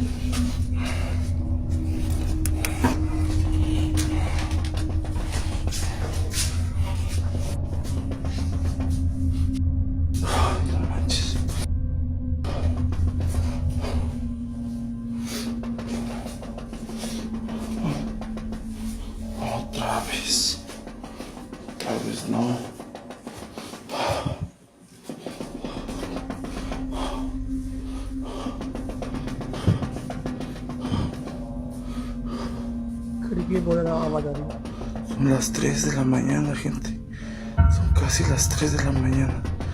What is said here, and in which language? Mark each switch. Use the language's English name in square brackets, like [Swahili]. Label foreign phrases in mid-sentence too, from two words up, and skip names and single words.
[Spanish] Ay, no manches. Otra vez. Otra vez no. [Hindi] आवाज आ रही है। [Spanish] Son las 3 de la mañana, gente. Son casi las 3 de la mañana.